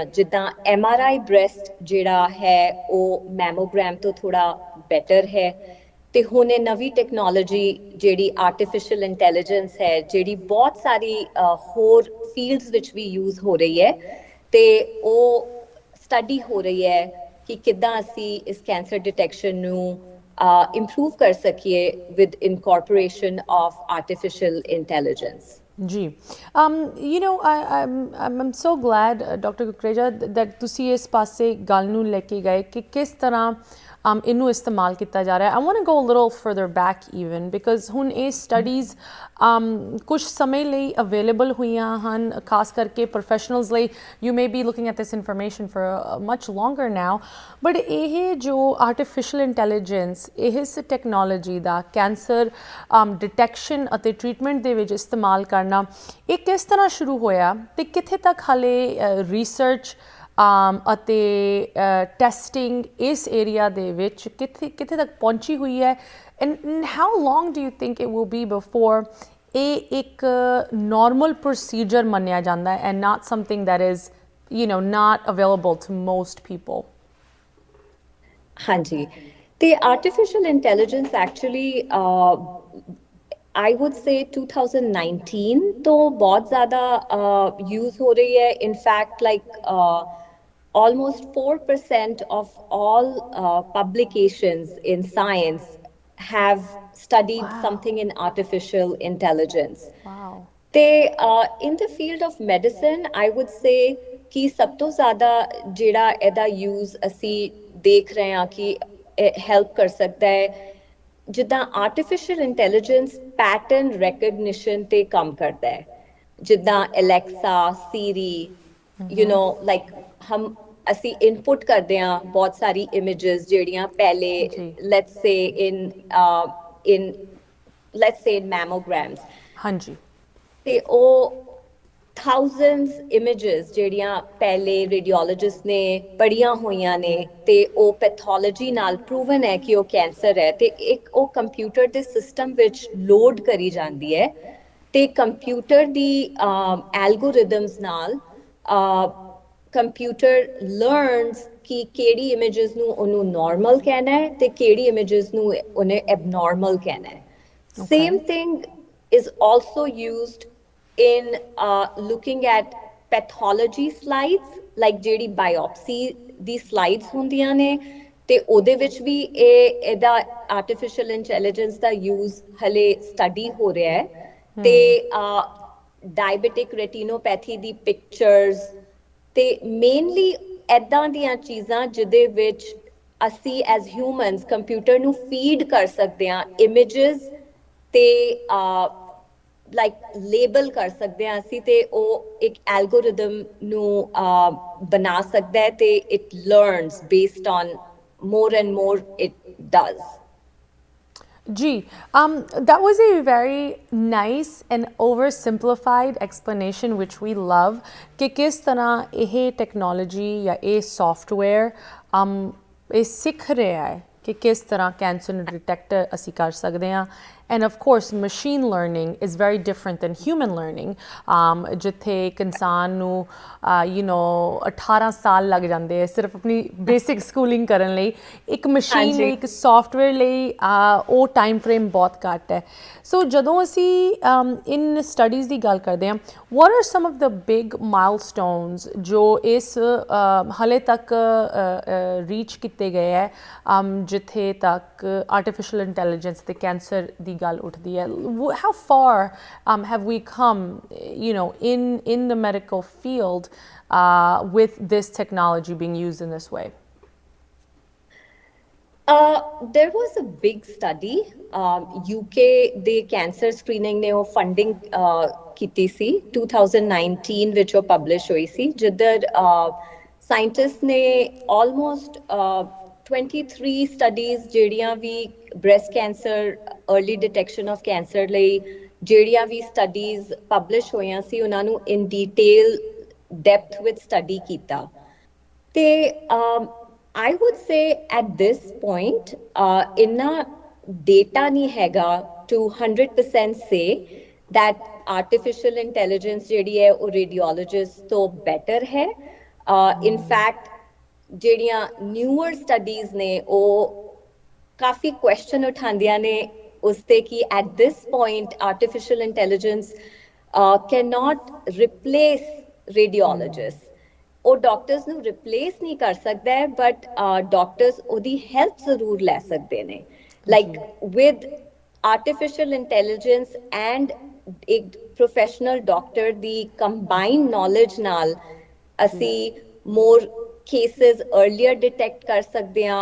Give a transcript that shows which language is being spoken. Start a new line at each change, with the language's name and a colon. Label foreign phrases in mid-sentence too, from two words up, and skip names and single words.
Punjabi: ਜਿੱਦਾਂ MRI ਬ੍ਰੈਸਟ ਜਿਹੜਾ ਹੈ ਉਹ ਮੈਮੋਗ੍ਰਾਮ ਤੋਂ ਥੋੜਾ ਬੈਟਰ ਹੈ ਤੇ ਹੁਣ ਇਹ ਨਵੀਂ ਟੈਕਨੋਲੋਜੀ ਜਿਹੜੀ
English: artificial intelligence
Punjabi: ਹੈ, ਜਿਹੜੀ ਬਹੁਤ ਸਾਰੀ ਹੋਰ ਫੀਲਡਸ ਵਿੱਚ ਵੀ ਯੂਜ਼ ਹੋ ਰਹੀ ਹੈ ਤੇ ਉਹ ਸਟੱਡੀ ਹੋ ਰਹੀ ਹੈ ਕਿ ਕਿੱਦਾਂ ਅਸੀਂ ਇਸ
English: cancer detection
Punjabi: ਨੂੰ improve ਕਰ ਸਕੀਏ
English: with incorporation of artificial intelligence. ਜੀ, I'm so glad, Dr.
Punjabi: Kukreja, that ਤੁਸੀਂ ਇਸ ਪਾਸੇ ਗੱਲ ਨੂੰ ਲੈ ਕੇ ਗਏ ਕਿ ਕਿਸ ਤਰ੍ਹਾਂ ਇਹਨੂੰ ਇਸਤੇਮਾਲ ਕੀਤਾ ਜਾ ਰਿਹਾ ਹੈ।
English: I want to go a little further back even, because
Punjabi: ਹੁਣ ਇਹ ਸਟੱਡੀਜ਼ ਕੁਝ ਸਮੇਂ ਲਈ ਅਵੇਲੇਬਲ ਹੋਈਆਂ ਹਨ, ਖਾਸ ਕਰਕੇ ਪ੍ਰੋਫੈਸ਼ਨਲਸ ਲਈ।
English: You may be looking at this information for much longer now, but
Punjabi: ਇਹ ਜੋ
English: artificial intelligence,
Punjabi: ਇਸ ਟੈਕਨੋਲੋਜੀ ਦਾ
English: cancer detection
Punjabi: ਅਤੇ ਟ੍ਰੀਟਮੈਂਟ ਦੇ ਵਿੱਚ ਇਸਤੇਮਾਲ ਕਰਨਾ, ਇਹ ਕਿਸ ਤਰ੍ਹਾਂ ਸ਼ੁਰੂ ਹੋਇਆ ਤੇ ਕਿੱਥੇ ਤੱਕ ਹਾਲੇ ਰਿਸਰਚ ਅਤੇ ਟੈਸਟਿੰਗ ਇਸ ਏਰੀਆ ਦੇ ਵਿੱਚ ਕਿੱਥੇ ਤੱਕ ਪਹੁੰਚੀ ਹੋਈ ਹੈ?
English: and how long do you think it will be before
Punjabi: ਇਹ ਇੱਕ ਨਾਰਮਲ ਪ੍ਰੋਸੀਜਰ ਮੰਨਿਆ ਜਾਂਦਾ ਹੈ
English: and not something that is not available to most people?
Punjabi: ਹਾਂਜੀ, ਤੇ
English: artificial intelligence actually I would say
Hindi: 2019 तो बहुत ज़्यादा यूज़ हो रही है.
English: in fact like almost 4% of all publications in science have studied Wow. something in artificial intelligence. Wow.
Punjabi: ਤੇ
English: in the field of medicine I would say
Punjabi: ਕਿ ਸਭ ਤੋਂ ਜ਼ਿਆਦਾ ਜਿਹੜਾ ਇਹਦਾ ਯੂਜ਼ ਅਸੀਂ ਦੇਖ ਰਹੇ ਹਾਂ ਕਿ ਹੈਲਪ ਕਰ ਸਕਦਾ ਹੈ, ਜਿੱਦਾਂ
English: artificial intelligence pattern recognition
Punjabi: ਤੇ ਕੰਮ ਕਰਦਾ ਹੈ. ਜਿੱਦਾਂ ਅਲੈਕਸਾ, ਸੀਰੀ,
English: you know like
Punjabi: ਹਮ ਅਸੀਂ ਇਨਪੁਟ ਕਰਦੇ ਹਾਂ ਬਹੁਤ ਸਾਰੀ ਇਮੇजेस ਜਿਹੜੀਆਂ ਪਹਿਲੇ ਜੀ
English: let's say in let's say in mammograms,
Punjabi: ਹਾਂਜੀ ਤੇ ਉਹ
English: thousands images
Punjabi: ਜਿਹੜੀਆਂ ਪਹਿਲੇ ਰੇਡੀਓਲੋਜਿਸਟ ਨੇ ਪੜ੍ਹੀਆਂ ਹੋਈਆਂ ਨੇ ਤੇ ਉਹ ਪੈਥੋਲੋਜੀ ਨਾਲ ਪ੍ਰੂਵਨ ਹੈ ਕਿ ਉਹ ਕੈਂਸਰ ਹੈ, ਤੇ ਇੱਕ ਉਹ ਕੰਪਿਊਟਰ ਦੇ ਸਿਸਟਮ ਵਿੱਚ ਲੋਡ ਕਰੀ ਜਾਂਦੀ ਹੈ ਤੇ ਕੰਪਿਊਟਰ ਦੀ ਐਲਗੋਰਿਦਮਸ ਨਾਲ
English: computer learns
Punjabi: ਕਿ ਕਿਹੜੀ ਇਮੇजेस ਨੂੰ ਉਹਨੂੰ ਨਾਰਮਲ ਕਹਿਣਾ ਹੈ ਤੇ ਕਿਹੜੀ ਇਮੇजेस ਨੂੰ ਉਹਨੇ ਐਬਨੋਰਮਲ ਕਹਿਣਾ ਹੈ. ਓਕੇ
English: Same thing is also used in looking at pathology slides, like
Punjabi: ਜਿਹੜੀ biopsy ਦੀ slides ਹੁੰਦੀਆਂ ਨੇ ਤੇ ਉਹਦੇ ਵਿੱਚ ਵੀ ਇਹਦਾ
English: artificial intelligence
Punjabi: ਦਾ use ਹਲੇ study ਹੋ ਰਿਹਾ ਹੈ. ਤੇ
English: diabetic retinopathy
Punjabi: ਦੀ pictures ਤੇ ਮੇਨਲੀ ਐਦਾਂ ਦੀਆਂ ਚੀਜ਼ਾਂ ਜਿਹਦੇ ਵਿੱਚ ਅਸੀਂ
English: as humans
Punjabi: ਕੰਪਿਊਟਰ ਨੂੰ ਫੀਡ ਕਰ ਸਕਦੇ ਹਾਂ ਇਮੇजेस ਤੇ ਲਾਈਕ ਲੇਬਲ ਕਰ ਸਕਦੇ ਹਾਂ ਅਸੀਂ ਤੇ ਉਹ ਇੱਕ ਐਲਗੋਰਿਦਮ ਨੂੰ ਬਣਾ ਸਕਦਾ ਹੈ ਤੇ
English: it learns based on more and more it does. Gee, that was a very nice and oversimplified explanation, which we love.
Hindi: कि किस तरह ये technology या ये software ये सीख रहा है कि किस तरह कैंसर ਨੂੰ डिटेक्ट
Punjabi: ਅਸੀਂ ਕਰ ਸਕਦੇ ਹਾਂ.
English: And of course, machine learning is very different than human learning.
Punjabi: ਜਿੱਥੇ ਇੱਕ ਇਨਸਾਨ ਨੂੰ 18 ਸਾਲ ਲੱਗ ਜਾਂਦੇ ਆ ਸਿਰਫ ਆਪਣੀ
English: basic schooling
Punjabi: ਕਰਨ ਲਈ, ਇੱਕ ਮਸ਼ੀਨ ਲਈ, ਇੱਕ ਸੌਫਟਵੇਅਰ ਲਈ ਉਹ
English: time frame
Punjabi: ਬਹੁਤ ਘੱਟ ਹੈ. ਸੋ ਜਦੋਂ ਅਸੀਂ ਇਨ ਸਟੱਡੀਜ਼ ਦੀ ਗੱਲ ਕਰਦੇ ਹਾਂ,
English: what are some of the big milestones
Punjabi: ਜੋ ਇਸ ਹਾਲੇ ਤੱਕ ਰੀਚ ਕੀਤੇ ਗਏ ਹੈ ਜਿੱਥੇ ਤੱਕ
English: artificial intelligence
Punjabi: ਤੇ ਕੈਂਸਰ ਦੀ ਗੱਲ ਉੱਠਦੀ ਹੈ?
English: How far have we come, in the medical field with this technology being used in this way? There was a big study.
Punjabi: UK ਦੇ
English: cancer screening
Punjabi: ਨੇ ਉਹ ਫੰਡਿੰਗ ਕੀਤੀ ਸੀ 2019 ਵਿੱਚ ਉਹ ਪਬਲਿਸ਼ ਹੋਈ ਸੀ, ਜਿੱਧਰ ਸਾਇੰਟਿਸਟ ਨੇ ਆਲਮੋਸਟ 23 ਸਟੱਡੀਜ਼ ਜਿਹੜੀਆਂ ਵੀ
English: breast cancer early detection of cancer
Punjabi: ਲਈ ਜਿਹੜੀਆਂ ਵੀ ਸਟੱਡੀਜ਼ ਪਬਲਿਸ਼ ਹੋਈਆਂ ਸੀ ਉਹਨਾਂ ਨੂੰ
English: in detail depth
Punjabi: ਵਿੱਚ ਸਟੱਡੀ ਕੀਤਾ.
English: ਤੇ I would say at this point
Punjabi: ਇੰਨਾ data ਨਹੀਂ ਹੈਗਾ
English: to 100% say that artificial intelligence
Punjabi: ਜਿਹੜੀ ਹੈ ਉਹ radiologist ਤੋਂ better ਹੈ.
English: In fact
Punjabi: ਜਿਹੜੀਆਂ
English: newer studies
Punjabi: ਨੇ ਉਹ ਕਾਫੀ ਕੁਐਸਚਨ ਉਠਾਉਂਦੀਆਂ ਨੇ ਉਸ ਤੇ ਕਿ
English: at this point artificial intelligence cannot replace radiologists.
Punjabi: ਉਹ ਡਾਕਟਰਸ ਨੂੰ ਰਿਪਲੇਸ ਨਹੀਂ ਕਰ ਸਕਦਾ ਹੈ, ਬਟ ਡਾਕਟਰਸ ਉਹਦੀ ਹੈਲਪ ਜ਼ਰੂਰ ਲੈ ਸਕਦੇ ਨੇ.
English: like with artificial intelligence and
Punjabi: ਇੱਕ ਪ੍ਰੋਫੈਸ਼ਨਲ ਡਾਕਟਰ ਦੀ
English: combined knowledge
Punjabi: ਨਾਲ ਅਸੀਂ
English: more cases earlier detect
Punjabi: ਕਰ ਸਕਦੇ ਹਾਂ.